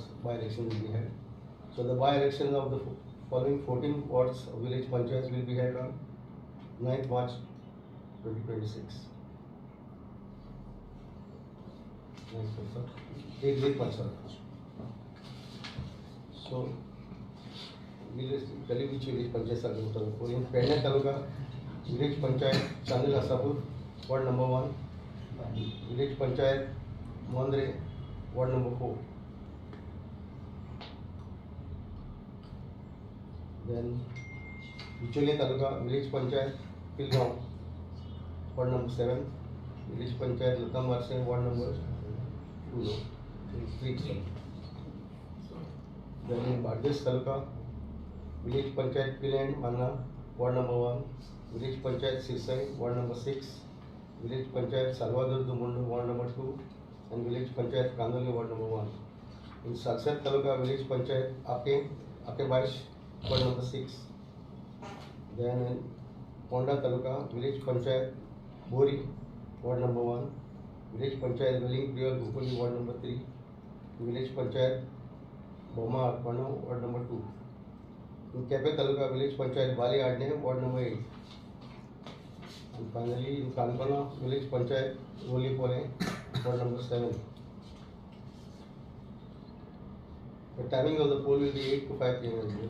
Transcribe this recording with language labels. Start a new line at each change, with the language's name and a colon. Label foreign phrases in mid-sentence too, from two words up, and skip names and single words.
English: By-elections will be held. So the by-elections of the following 14 wards of village panchayats will be held on 9th March 2026. So, we'll tell you which village panchayats are going to go. In Pena Taluka, village panchayat Chandil Asapur, ward number 1. Village panchayat Mondre, ward number 4. Then Vicholi Taluka, village panchayat Pilgaon, ward number 7. Village panchayat Latam Varse, ward number 2. Then in Bardes Taluka, village panchayat Piland Manna, ward number 1. Village panchayat Sirsai, ward number 6. Village panchayat Salvador Dumundu, ward number 2. And village panchayat Kandoli, ward number 1. In Salsat Taluka, village panchayat Ake Baish, ward number 6. Then in Ponda Taluka, village panchayat Bori, ward number 1. Village panchayat Welling Priol Gupuli, ward number 3. Village panchayat Boma Arpano, ward number 2. In Kepe Taluka, village panchayat Bali Adne, ward number 8. And finally in Kankana, village panchayat Roli Pole, ward number 7. The timing of the poll will be 8 to 5 p.m. as well.